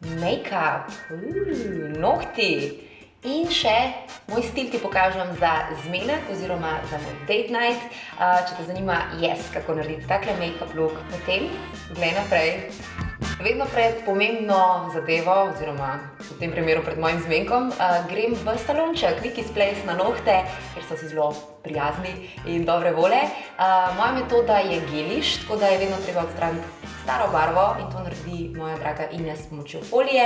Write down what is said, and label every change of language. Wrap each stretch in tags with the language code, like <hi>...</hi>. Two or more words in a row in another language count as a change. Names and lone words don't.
<sl>make-up, nohti in še moj stil ti pokažem za zmenek oziroma za moj</sl> <en>date night.</en> <sl>Če te zanima, kako narediti takle</sl> <en>make-up look,</en> <sl>potem glej naprej. Vedno pred pomembno zadevo, oziroma v tem primeru pred mojim zmenkom, grem v salonček Vicky's Place na nohte, ker so si zelo prijazni in dobre vole. Moja metoda je geliš, tako da je vedno treba odstraniti staro barvo in to naredi moja draga Ines s pomočjo folije.</sl>